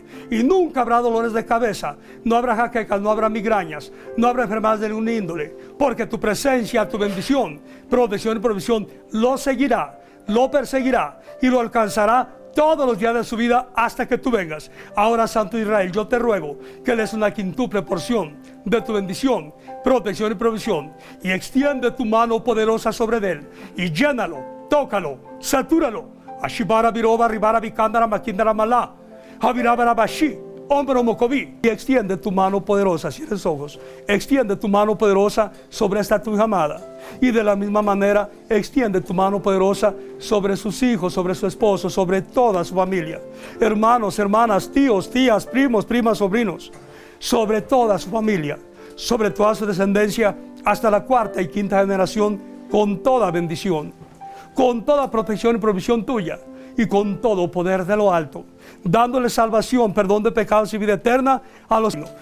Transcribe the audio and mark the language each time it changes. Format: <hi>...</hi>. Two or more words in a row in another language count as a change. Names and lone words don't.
<es>Y nunca habrá dolores de cabeza, no habrá jaquecas, no habrá migrañas, no habrá enfermedades de ninguna índole, porque tu presencia, tu bendición, protección y provisión lo seguirá, lo perseguirá y lo alcanzará todos los días de su vida hasta que tú vengas. Ahora, Santo Israel, yo te ruego que le des una quintuple porción de tu bendición, protección y provisión, y extiende tu mano poderosa sobre él y llénalo, tócalo, satúralo. Ashibara biroba ribara bicandara maquindara malá, Javirabara bashi, hombre mocoví. Y extiende tu mano poderosa, cierres ojos, extiende tu mano poderosa sobre esta tu hija amada. Y de la misma manera, extiende tu mano poderosa sobre sus hijos, sobre su esposo, sobre toda su familia. Hermanos, hermanas, tíos, tías, primos, primas, sobrinos, sobre toda su familia, sobre toda su descendencia, hasta la cuarta y quinta generación, con toda bendición, con toda protección y provisión tuya, y con todo poder de lo alto, dándole salvación, perdón de pecados y vida eterna a los niños.</es>